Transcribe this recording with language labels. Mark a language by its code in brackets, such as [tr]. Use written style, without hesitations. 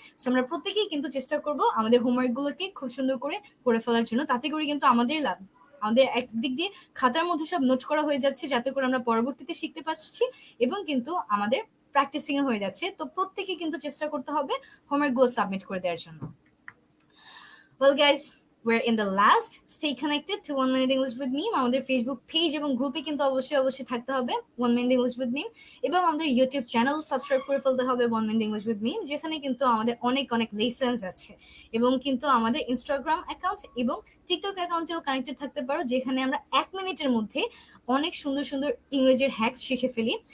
[bn] So আমরা প্রত্যেকেই কিন্তু চেষ্টা করব আমাদের হোমওয়ার্কগুলোকে খুব সুন্দর করে ফেলার জন্য, তাতে করে কিন্তু আমাদের লাভ। আমাদের একদিক দিয়ে খাতার মধ্যে সব নোট করা হয়ে যাচ্ছে, যাতে করে আমরা পরবর্তীতে শিখতে পারছি এবং কিন্তু আমাদের প্র্যাকটিসিং হয়ে যাচ্ছে। তো প্রত্যেকে কিন্তু চেষ্টা করতে হবে হোমওয়ার্কগুলো সাবমিট করে দেওয়ার জন্য। [en] Well guys, we're in the last. Stay connected to 1 Minute English with Me. [bn] আমাদের ফেসবুক পেজ এবং গ্রুপে কিন্তু অবশ্যই থাকতে হবে 1 Minute English with Me, এবং আমাদের ইউটিউব চ্যানেল সাবস্ক্রাইব করে ফেলতে হবে 1 Minute English with Me, যেখানে কিন্তু আমাদের অনেক লেসন্স আছে। এবং কিন্তু আমাদের ইনস্টাগ্রাম অ্যাকাউন্ট এবং টিকটক অ্যাকাউন্টেও কানেক্টেড থাকতে পারো, যেখানে আমরা 1 মিনিটের মধ্যে অনেক সুন্দর ইংরেজির হ্যাকস শিখে ফেলি।